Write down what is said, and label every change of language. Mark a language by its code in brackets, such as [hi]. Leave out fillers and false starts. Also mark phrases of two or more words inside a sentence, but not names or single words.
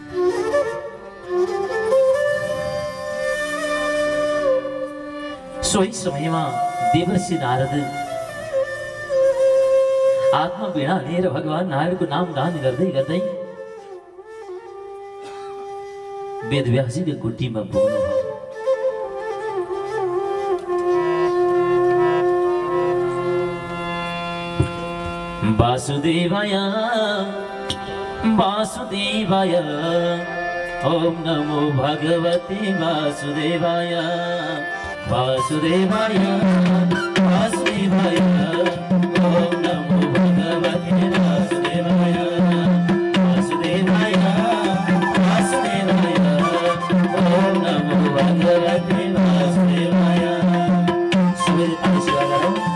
[ne] सोही समयमा देवर्षि नारद आत्मा वीणा लिएर भगवान नारायणको नाम गान गर्दै गर्दै वेदव्यासजीको कुटीमा पुग्नुभयो। [sa] वासुदेवाय वासुदेवाय ओम नमो भगवते वासुदेवाय वासुदेवाय वासुदेवाय ओम नमो भगवते वासुदेवाय वासुदेवाय वासुदेवाय ओम नमो भगवते वासुदेवाय। [ne] सबैले ताली सेवा गरौँ।